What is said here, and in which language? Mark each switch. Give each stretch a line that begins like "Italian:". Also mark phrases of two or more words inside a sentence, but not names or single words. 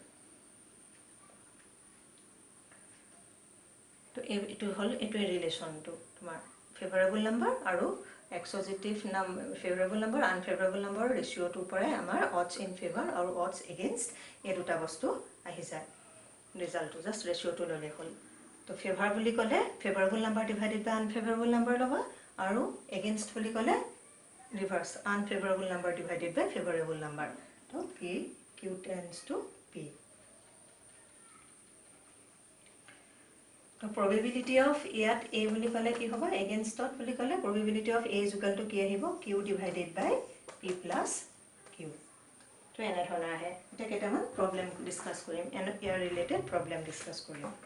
Assamese: তো এটো হল এটো ৰিলেচন তো তোমাৰ
English: favorable number
Assamese: আৰু
English: exhaustive favorable number unfavorable number
Assamese: ৰেশিওটো পৰে আমাৰ
English: odds in favor
Assamese: আৰু
English: odds against
Assamese: এই দুটা বস্তু আহি যায় ৰিজাল্টটো জাস্ট ৰেশিওটো ললে হল তো ফেভাৰ বুলি ক'লে
English: favorable number divided by unfavorable number
Assamese: লবা আৰু এগেইনষ্ট বুলি ক'লে
English: reverse unfavorable number divided by favorable number
Assamese: তো
English: p q tends to p
Assamese: তো
English: probability of
Assamese: ইয়াত a বুলি ক'লে কি হ'ব against ত বুলি ক'লে
English: probability of a is equal to
Assamese: কি আহিব
English: q divided by p plus q
Assamese: তো এনে ধৰণে আহে এটা কেইটামান
English: problem discuss
Assamese: কৰিম এন্ড ইয়াৰ
English: related problem discuss
Assamese: কৰিম